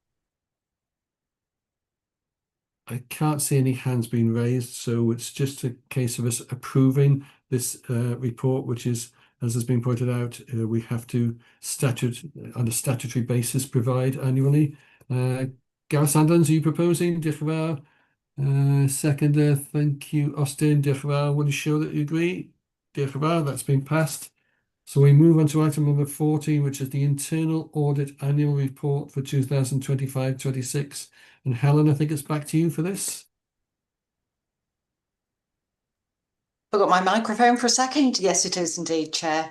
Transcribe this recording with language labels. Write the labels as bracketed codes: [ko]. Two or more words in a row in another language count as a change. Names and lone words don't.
[en] I can't see any hands being raised, so it's just a case of us approving this report, which is, as has been pointed out, we have to on a statutory basis provide annually. Gareth Sandlands, are you proposing? [cy] Diolch yn fawr. [en] Seconder, thank you. Austin, [cy] diolch yn fawr. [en] Want to show that you agree? [cy] Diolch yn fawr. [en] That's been passed. So we move on to item number 14, which is the Internal Audit Annual Report for 2025-26. And Helen, I think it's back to you for this. Forgot my microphone for a second. Yes, it is indeed, Chair.